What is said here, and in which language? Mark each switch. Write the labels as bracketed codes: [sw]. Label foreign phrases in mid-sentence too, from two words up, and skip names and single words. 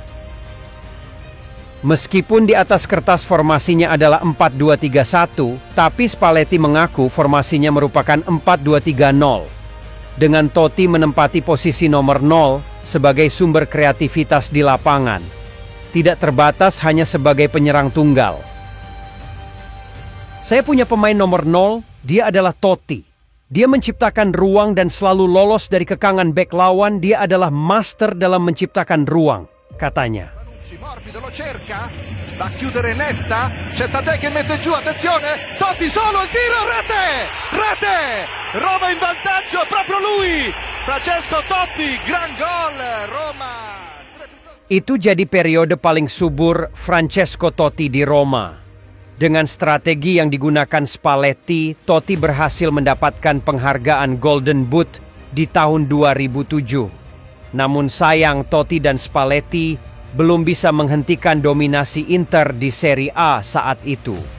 [id] Meskipun di atas kertas formasinya adalah 4-2-3-1, tapi Spalletti mengaku formasinya merupakan 4-2-3-0, dengan Totti menempati posisi nomor 0 sebagai sumber kreativitas di lapangan. Tidak terbatas hanya sebagai penyerang tunggal. Saya punya pemain nomor 0, dia adalah Totti. Dia menciptakan ruang dan selalu lolos dari kekangan bek lawan. Dia adalah master dalam menciptakan ruang, katanya. [it] Morbido lo cerca, va a chiudere Nesta, c'è Tadei che mette giù, attenzione, Totti solo, il tiro, rete, Roma in vantaggio, proprio lui, Francesco Totti, gran gol, Roma. [id] Itu jadi periode paling subur Francesco Totti di Roma. Dengan strategi yang digunakan Spalletti, Totti berhasil mendapatkan penghargaan Golden Boot di tahun 2007. Namun sayang, Totti dan Spalletti belum bisa menghentikan dominasi Inter di Serie A saat itu.